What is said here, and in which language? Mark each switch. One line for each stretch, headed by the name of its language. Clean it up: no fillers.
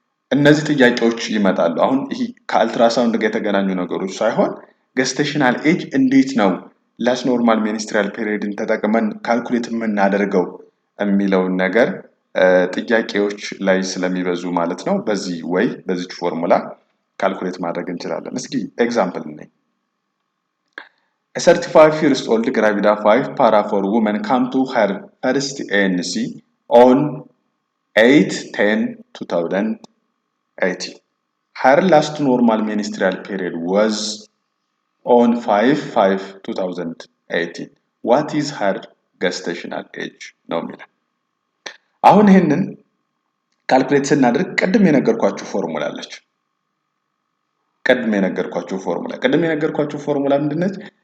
Amharic: እነዚህ ጥያቄዎች ይመጣሉ። አሁን ይሄ ከአልትራሳውንድ ጋር የተገናኙ ነገሮች ሳይሆን ገስቴሽናል ኤጅ እንዴት ነው ላስት ኖርማል ሚኒስትሪያል ፔሪዮድን ተጠቅመን ካልኩሌት የምናደርገው የሚለውን ነገር ጥያቄዎች ላይ ስለሚበዙ ማለት ነው በዚህ ፎርሙላ ካልኩሌት ማድረግ እንችላለን። እስኪ ኤግዛምፕል እንይ።
English: A 35 years old gravida 5 para for woman come to her first ANC on 8/10/2018. Her last normal menstrual period was on 5/5/2018. What is her gestational age?
Amharic: ነው የሚለው። አሁን ይሄንን ካልኩሌት ስናደርግ ቅድም የነገርኳችሁ ፎርሙላ አለች። ቅድም የነገርኳችሁ ፎርሙላ ምንድነች?